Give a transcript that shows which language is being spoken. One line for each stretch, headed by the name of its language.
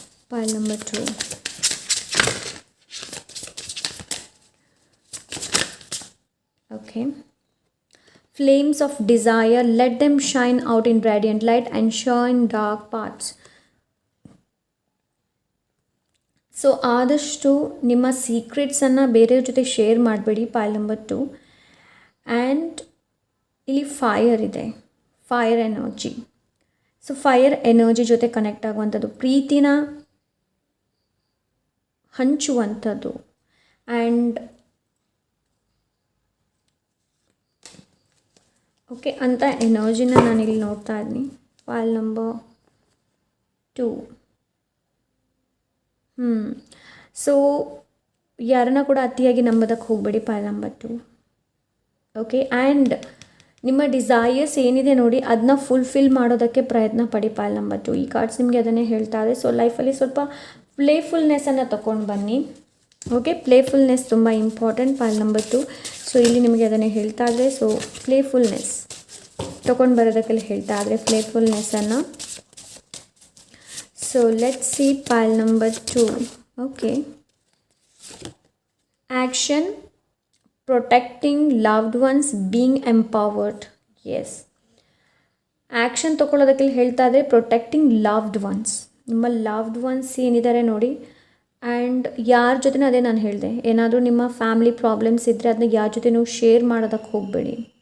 English: Pile number 2, okay. Flames of desire, let them shine out in radiant light and shine dark paths.
Kannada: So ಆದಷ್ಟು ನಿಮ್ಮ ಸೀಕ್ರೆಟ್ಸನ್ನು ಬೇರೆಯವ್ರ ಜೊತೆ share ಮಾಡಬೇಡಿ. ಪೈಲ್ number 2. And ಇಲ್ಲಿ fire ಇದೆ, fire energy. So fire energy ಜೊತೆ connect ಆಗುವಂಥದ್ದು, ಪ್ರೀತಿನ ಹಂಚುವಂಥದ್ದು. ಆ್ಯಂಡ್ ಓಕೆ, ಅಂಥ ಎನರ್ಜಿನ ನಾನಿಲ್ಲಿ ನೋಡ್ತಾ ಇದ್ದೀನಿ. ಪೈಲ್ ನಂಬರ್ 2. ಸೊ ಯಾರನ್ನ ಕೂಡ ಅತಿಯಾಗಿ ನಂಬೋದಕ್ಕೆ ಹೋಗಬೇಡಿ. ಪೈಲ್ ನಂಬರ್ 2. ಓಕೆ, ಆ್ಯಂಡ್ ನಿಮ್ಮ ಡಿಸೈರ್ಸ್ ಏನಿದೆ ನೋಡಿ ಅದನ್ನ ಫುಲ್ಫಿಲ್ ಮಾಡೋದಕ್ಕೆ ಪ್ರಯತ್ನ ಪಡಿ. ಪೈಲ್ ನಂಬರ್ 2. ಈ ಕಾರ್ಡ್ಸ್ ನಿಮಗೆ ಅದನ್ನೇ ಹೇಳ್ತಾ ಇದೆ. ಸೊ ಲೈಫಲ್ಲಿ ಸ್ವಲ್ಪ ಪ್ಲೇಫುಲ್ನೆಸ್ಸನ್ನು ತೊಗೊಂಡು ಬನ್ನಿ. ಓಕೆ, ಪ್ಲೇಫುಲ್ನೆಸ್ ತುಂಬ ಇಂಪಾರ್ಟೆಂಟ್. ಪೈಲ್ ನಂಬರ್ 2. ಸೊ ಇಲ್ಲಿ ನಿಮಗೆ ಅದನ್ನೇ ಹೇಳ್ತಾ ಇದ್ರೆ, ಸೊ ಪ್ಲೇಫುಲ್ನೆಸ್ ತೊಗೊಂಡು ಬರೋದಕ್ಕೆಲ್ಲ ಹೇಳ್ತಾ ಇದ್ರೆ, ಪ್ಲೇಫುಲ್ನೆಸ್ಸನ್ನು.
English: So let's see pile number 2. Okay, action, protecting loved ones, being empowered.
Kannada: Yes, action ತೊಗೊಳ್ಳೋದಕ್ಕೆ ಹೇಳ್ತಾ ಇದ್ರೆ
English: Protecting loved ones.
Kannada: ನಿಮ್ಮ ಲವ್ಡ್ ಒನ್ಸ್ ಏನಿದ್ದಾರೆ ನೋಡಿ, ಆ್ಯಂಡ್ ಯಾರ ಜೊತೆನೂ ಅದೇ ನಾನು ಹೇಳಿದೆ, ಏನಾದರೂ ನಿಮ್ಮ ಫ್ಯಾಮಿಲಿ ಪ್ರಾಬ್ಲಮ್ಸ್ ಇದ್ದರೆ ಅದನ್ನ ಯಾರ ಜೊತೆನೂ ಶೇರ್ ಮಾಡೋದಕ್ಕೆ ಹೋಗಬೇಡಿ.